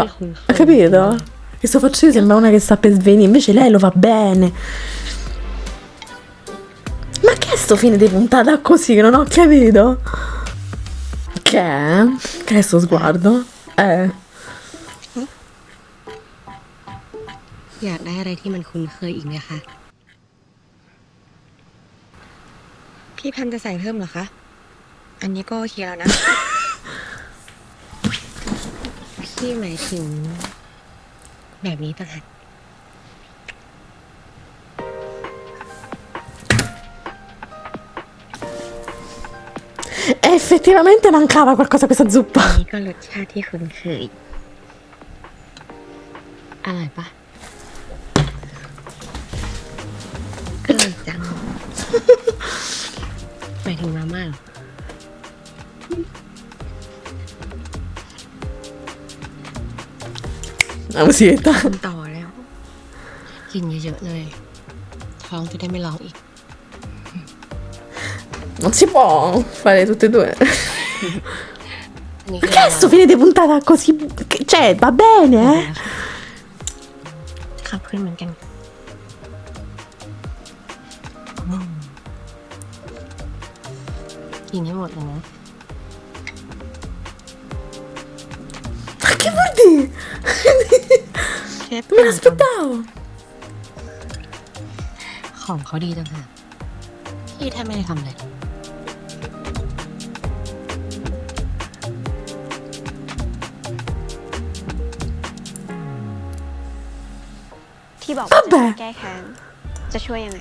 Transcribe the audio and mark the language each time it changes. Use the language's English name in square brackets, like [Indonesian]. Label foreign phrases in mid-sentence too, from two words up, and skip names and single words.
[Italian] Capito? Che sto facendo sembra una che sta per svenire, invece lei lo fa bene. Ma che è sto fine di puntata così che non ho capito? Che è? Che è sto sguardo? [Thai] อยากได้อะไรที่มันคุ้นเคยอีกไหมคะ พี่แพมจะใส่เพิ่มเหรอคะ อันนี้ก็โอเคแล้วนะ พี่หมายถึงแบบนี้ต่างหาก [Italian] Effettivamente mancava qualcosa a questa zuppa. [Thai] อันนี้ก็รสชาติที่คุ้นเคย อร่อยปะ อร่อยจัง หมายถึงมาม่าเหรอ [Italian] La musichetta. [Thai] ต่อแล้ว กินเยอะๆเลย ท้องจะได้ไม่ร้องอีก [Italian] Non si può fare tutte e due. [Thai] อันนี้ [Italian] Perché sto fine di puntata così? Cioè, va bene, eh? [Thai] ขับขึ้นเหมือนกันกินให้หมดเลยนะ [Italian] Ma che vuol dire? Me l'aspettavo. [Thai] ของเขาดีจังค่ะพี่แทบไม่ได้ทำเลย ที่บอกว่าจะแก้แค้นจะช่วยยังไง